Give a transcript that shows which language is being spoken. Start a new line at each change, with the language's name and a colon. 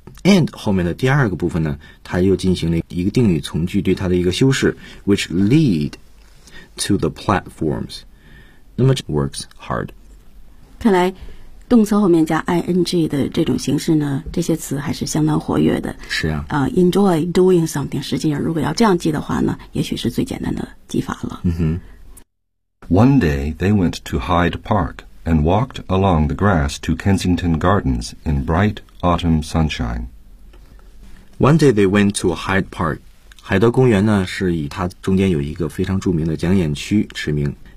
Chinese: and 后面的第二个部分呢，它又进行了一个定语从句对它的一个修饰 ，
English: which lead to the platforms.
Chinese: 那么
English: works hard.
Chinese: 看来动词后面加 ing 的这种形式呢，这些词还是相当活跃的。是啊。
English: Enjoy doing something.
Chinese: 实际上，如果要这样记的话呢，也许是最简单的记法了。嗯哼。
English: One day they went to Hyde Park and walked along the grass to Kensington Gardens in bright autumn sunshine. One day they went to Hyde Park.
Chinese: 海德公园呢是以它中间有一个非常著名的讲演区驰名。